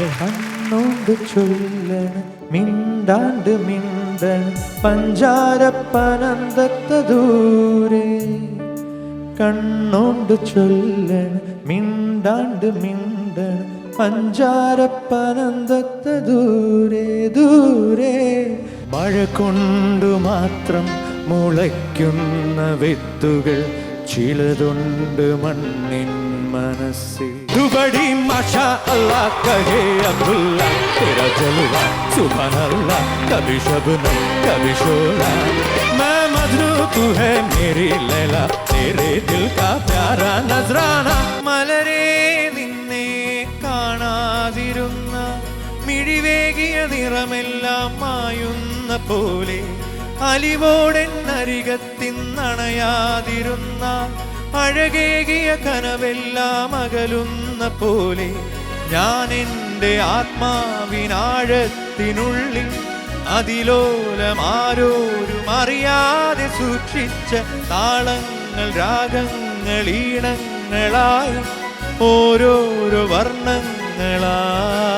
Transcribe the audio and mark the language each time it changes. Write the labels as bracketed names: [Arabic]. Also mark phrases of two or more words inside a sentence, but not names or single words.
[Malayalam] കണ്ണോണ്ട് ചൊല്ലണ് മിണ്ടാണ്ട് മിണ്ടണ് പഞ്ചാരപ്പനന്തത്ത ദൂരെ കണ്ണോണ്ട് ചൊല്ലണ് മിണ്ടാണ്ട് മിണ്ടണ് പഞ്ചാരപ്പനന്തത്ത ദൂരെ ദൂരെ മഴ കൊണ്ടു മാത്രം മുളയ്ക്കുന്ന വിത്തുകൾ ചിലതുണ്ട് മണ്ണിൻ മനസ്സിൽ [Hindi] ദുബടി [Arabic] ما شاء الله [Hindi] कहे अब्दुल्ला तेरा जलवा [Arabic] سبحان الله [Hindi] कभी शबनम कभी शोला मैं मजनू तू है मेरी लैला तेरे दिल का प्यारा नजराना [Malayalam] മലരേ നിന്നെ കാണാതിരുന്ന മിഴിവേകിയ നിറമെല്ലാം മായുന്ന പോലെ അലിവോടെന്നരികത്തിന്നണയാതിരുന്ന അഴകേകിയ കനവെല്ലാം അകലുന്ന പോലെ ഞാൻ എൻ്റെ ആത്മാവിനാഴത്തിനുള്ളിൽ അതിലോലമാരോരും അറിയാതെ സൂക്ഷിച്ച താളങ്ങൾ രാഗങ്ങൾ ഈണങ്ങളായി ഓരോരോ വർണ്ണങ്ങളായി